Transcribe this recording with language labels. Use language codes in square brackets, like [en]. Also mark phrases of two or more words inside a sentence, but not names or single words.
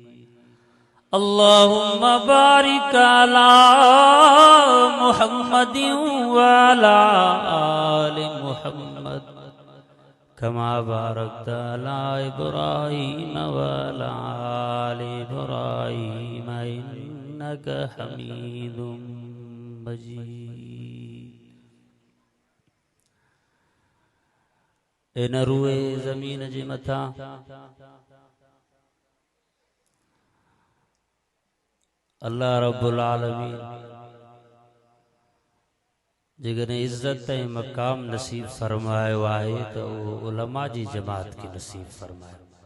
[ar] اللهم بارك على محمد وعلى آل محمد كما باركت على إبراهيم وعلى آل إبراهيم إنك حميد مجيد. [sd] इन रूए ज़मीन जे मथा [ar] الله رب العالمين [sd] जेकॾहिं इज़्ज़त ऐं मक़ाम नसीब फरमायो आहे त उहो उलमा जी जमात खे नसीब फरमायो।